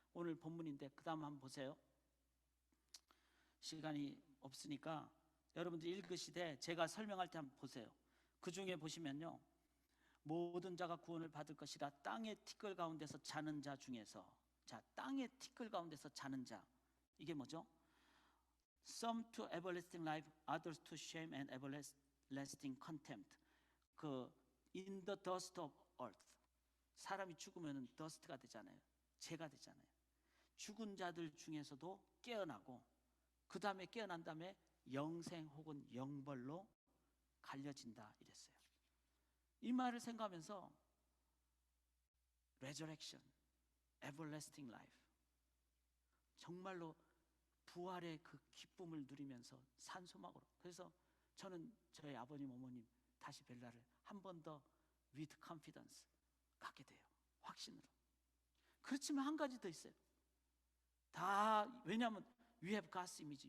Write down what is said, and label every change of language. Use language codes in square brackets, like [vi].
[ko] 오늘 본문인데 그 다음 한번 보세요. 시간이 없으니까 여러분들이 읽으시되 제가 설명할 때 한번 보세요. 그 중에 보시면요, 모든 자가 구원을 받을 것이라 땅의 티끌 가운데서 자는 자 중에서, 자, 땅의 티끌 가운데서 자는 자, 이게 뭐죠? [en] Some to everlasting life, others to shame and everlasting contempt. [ko] 그 [en] in the dust of earth. [ko] 사람이 죽으면 dust가 되잖아요. 재가 되잖아요. 죽은 자들 중에서도 깨어나고 그 다음에 깨어난 다음에 영생 혹은 영벌로 갈려진다 이랬어요. 이 말을 생각하면서 [en] resurrection, everlasting life, [ko] 정말로 부활의 그 기쁨을 누리면서 산소막으로. 그래서 저는 저희 아버님 어머님 다시 뵐 날을 한 번 더 [en] with confidence [ko] 갖게 돼요. 확신으로. 그렇지만 한 가지 더 있어요. 다 왜냐하면 [en] we have God's image.